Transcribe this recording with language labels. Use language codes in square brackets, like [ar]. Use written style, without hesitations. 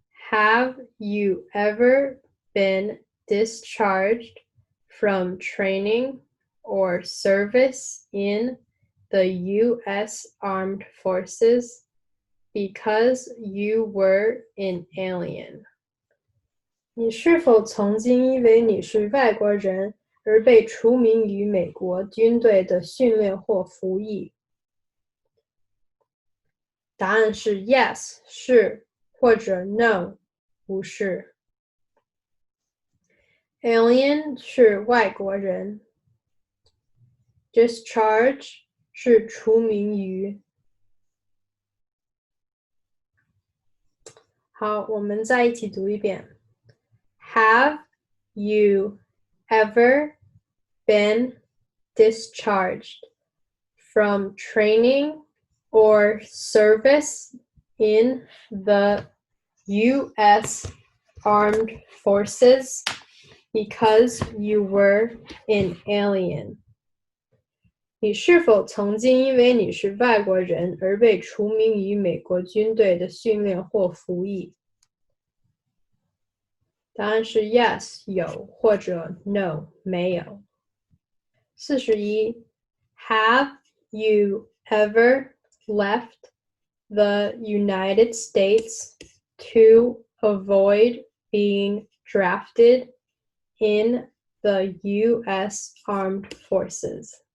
[en] Have you ever been discharged from training or service in the U.S. Armed Forces because you were an alien? [zh] 你是否曾经因为你是外国人而被除名于美国军队的训练或服役？答案是 yes， 是，或者 no， 不是。 Alien 是外国人。Discharge 是除名于。好，我们再一起读一遍。 [en] Have you ever been discharged from training or service in the U.S. Armed Forces because you were an alien? [zh] 你是否曾经因为你是外国人而被除名于美国军队的训练或服役？答案是 yes， 有，或者 no， 没有。 [en] 41 Have you ever left the United States to avoid being drafted in the U.S. Armed Forces?